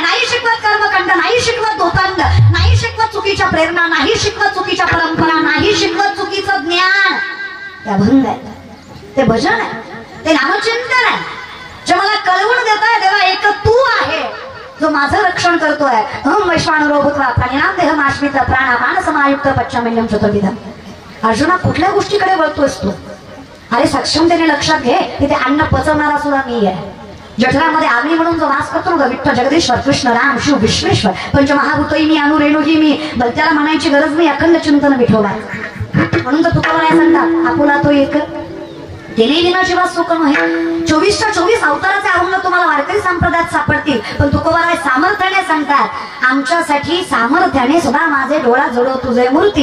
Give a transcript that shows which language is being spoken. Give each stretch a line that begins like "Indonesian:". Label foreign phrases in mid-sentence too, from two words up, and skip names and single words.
Marathi: नाही शिकवत कर्मकांड, नाही शिकवत दोतांड, नाही शिकवत चुकीच्या प्रेरणा, नाही शिकवत चुकीच्या परंपरा, नाही शिकवत चुकीचं ज्ञान. ते अभंग आहे, ते भजन आहे, ते नामचिंतन आहे. जे मला कळवून देत आहे देवा एक तू आहे जो माझं रक्षण करतोय.
Sanskrit: अहम वैश्वानरो भूत्वा प्राणिनाम देहमाश्रित प्राणापान समायुक्त पच्चमेन्यम चतुर्विधम.
Marathi: अर्जुना कुठल्या गोष्टीकडे वळतोयस तू? अरे सक्षमतेने लक्षात घे तिथे अन्न पचवणारा सुद्धा मी आहे. जठरामध्ये आग्नी म्हणून जो वास करतो ना विठ्ठल जगदीश्वर कृष्ण राम शिव विश्वेश्वर पंचमहाभूतही मी अनुरेणुही मी. त्याला म्हणायची गरज नाही. अखंड चिंतन विठोबा. म्हणून तर तुकोबराय सांगतात आपुला तो एक तिने विना शिवा सुख नव्हे. 24च्या 24 अवताराचे अभंग तुम्हाला वारकरी संप्रदायात सापडतील. पण तुकोबराय सामर्थ्याने सांगतात आमच्यासाठी सामर्थ्याने सुद्धा माझे डोळा जडो तुझे मूर्ती.